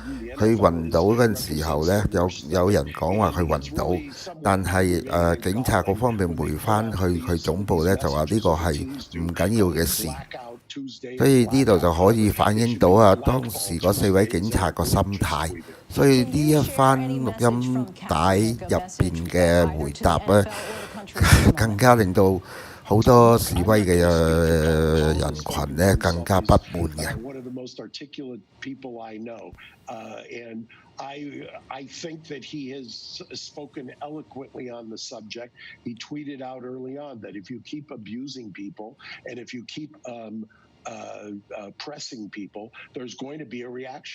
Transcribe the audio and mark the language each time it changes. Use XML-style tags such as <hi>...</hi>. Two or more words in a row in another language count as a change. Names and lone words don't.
<yue>佢暈倒嗰陣時候呢，有人講話佢暈倒，但係警察嗰方面回翻去佢總部呢，就話呢個係唔緊要嘅事，所以呢度就可以反映到當時嗰4位警察個心態。所以呢一番錄音帶入邊嘅回答呢，更加令到好多示威嘅人群呢更加不滿嘅。</yue> <en>And I think that he has spoken eloquently on the subject. He tweeted out early on that if you keep abusing people and if you keep oppressing people, there's going to be a reaction.</en>